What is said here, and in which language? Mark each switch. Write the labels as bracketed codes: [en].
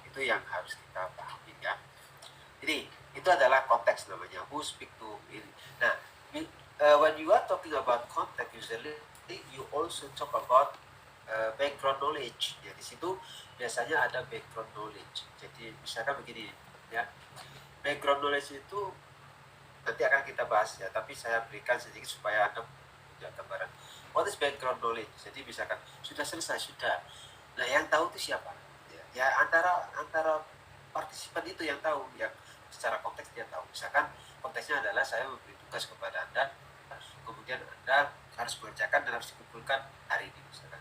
[id] Itu yang harus kita pahami, ya. Jadi itu adalah konteks namanya, who speak to ini. [en] Nah, when you are talking about context, usually you also talk about background knowledge. [id] Ya, di situ biasanya ada background knowledge. Jadi misalkan begini, ya, background knowledge itu nanti akan kita bahas, ya, tapi saya berikan sedikit supaya Anda punya gambaran. [en] What is background knowledge? [id] Jadi misalkan sudah selesai, sudah. Nah, yang tahu itu siapa? Ya, antara partisipan itu yang tahu, yang secara konteks dia tahu. Misalkan konteksnya adalah saya memberi tugas kepada Anda, kemudian Anda harus mengerjakan dan harus dikumpulkan hari ini, misalkan.